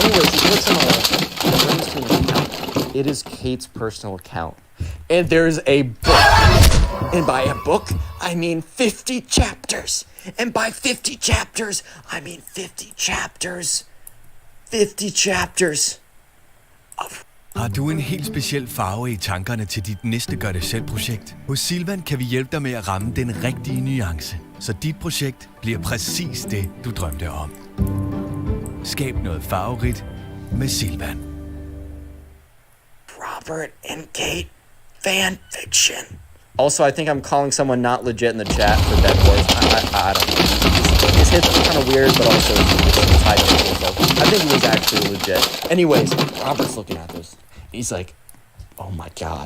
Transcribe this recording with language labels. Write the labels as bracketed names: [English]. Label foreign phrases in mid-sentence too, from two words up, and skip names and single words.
[English] Anyways, he clicks on the link, and it brings to an account. It is Kate's personal account. And there's a book. And by a book, I mean 50 chapters. And by 50 chapters, I mean 50 chapters. 50 chapters of... [Danish] Har du en helt speciel farve i tankerne til dit næste gør-det-selv-projekt? Hos Silvan kan vi hjælpe dig med at ramme den rigtige nuance, så dit projekt bliver præcis det, du drømte om. Skab noget farverigt med Silvan. [English] Robert and Kate fan fiction. Also, I think I'm calling someone not legit in the chat for Dead Wars. I don't know. His hits are kind of weird, but also it's high people, so I think it was actually legit. Anyways, Robert's looking at this. He's like, oh my God.